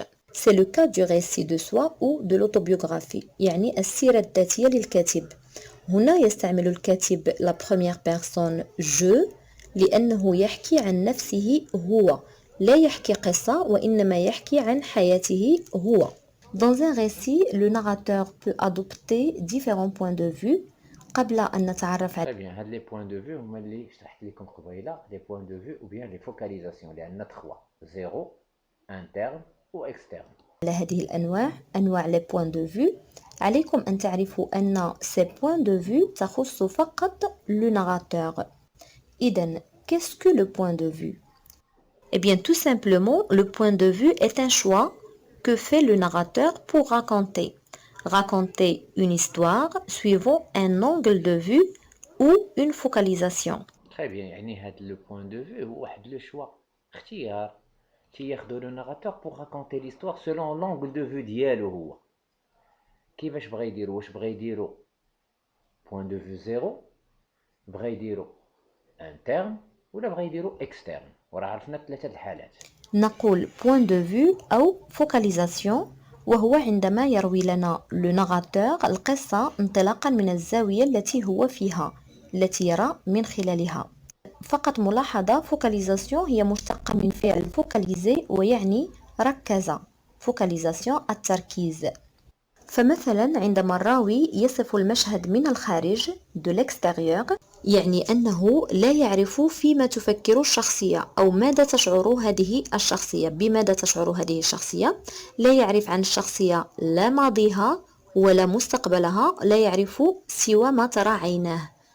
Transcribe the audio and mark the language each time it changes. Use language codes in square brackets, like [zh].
[fr] C'est le cas du récit de soi ou de l'autobiographie [ar] يعني السيرة الذاتية للكاتب. هنا يستعمل الكاتب [fr] la première personne je [ar] لأنه يحكي عن نفسه هو لا يحكي قصة وإنما يحكي عن حياته هو. [fr] Dans un récit, le narrateur peut adopter différents points de vue. [ar] قبل أن نتعرف [fr] Très bien, هاد les points de vue [ar] هما اللي شرحت لكم قبيله [fr] les points de vue ou bien les focalisations [ar] اللي عندنا [fr] 3 0 interne ou externe. [ar] على هذه الأنواع أنواع les points de vue. عليكم أن تعرفوا أن [fr] ces points de vue [ar] تخص فقط le narrateur. [fr] إذن qu'est-ce que le point de vue? Eh bien tout simplement le point de vue est un choix que fait le narrateur pour raconter une histoire suivant un angle de vue ou une focalisation. Très bien, [ar] يعني هاد [fr] le point de vue [ar] هو واحد [fr] le choix [ar] اختيار تياخدو [fr] le narrateur pour raconter l'histoire selon l'angle de vue [ar] ديالو هو. كيفاش بغا يديرو؟ واش بغا يديرو point de vue زيرو، بغا يديرو interne ولا بغا يديرو externe؟ وراه عرفنا ثلاثة الحالات. نقول point de vue أو focalisation وهو عندما يروي لنا le narrateur القصة انطلاقا من الزاوية التي هو فيها التي يرى من خلالها. فقط ملاحظة focalisation هي مشتقة من فعل focaliser ويعني ركز. focalisation التركيز. فمثلا عندما الراوي يصف المشهد من الخارج [fr] de l'extérieur [ar] يعني أنه لا يعرف فيما تفكر الشخصية أو ماذا تشعر هذه الشخصية، بماذا تشعر هذه الشخصية، لا يعرف عن الشخصية لا ماضيها ولا مستقبلها، لا يعرف سوى ما ترى عيناه،